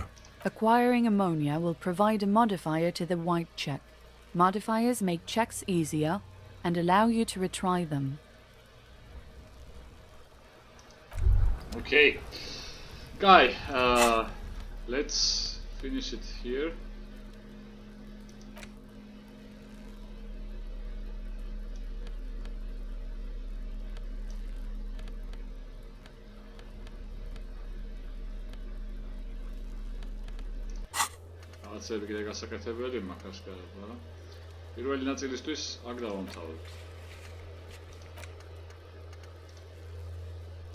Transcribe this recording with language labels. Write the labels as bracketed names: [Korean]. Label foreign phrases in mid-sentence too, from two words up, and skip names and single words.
[English] Acquiring ammonia will provide a modifier to the white check. Modifiers make checks easier and allow you to retry them. Okay. Guy, let's finish it here. [Georgian] რაღაცები კიდე გასაკეთებელი მაქვს კარგად, მაგრამ პირველი ნაწილისთვის აქ დავამთავრებთ.